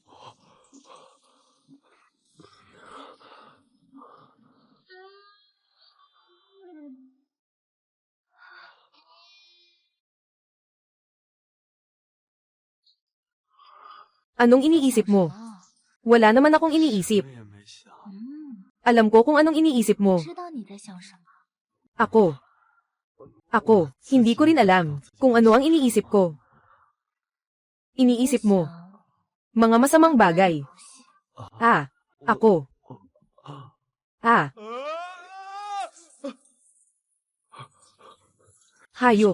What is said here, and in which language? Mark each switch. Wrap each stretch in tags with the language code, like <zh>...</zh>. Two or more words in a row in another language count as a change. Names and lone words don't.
<tl>Anong iniisip mo? Wala naman akong iniisip. Alam ko kung anong iniisip mo.</tl> <zh>知道你在想什么。</zh> <tl>Ako, hindi ko rin alam kung ano ang iniisip ko. Iniisip mo. Mga masamang bagay. Ako. Hayop.</tl>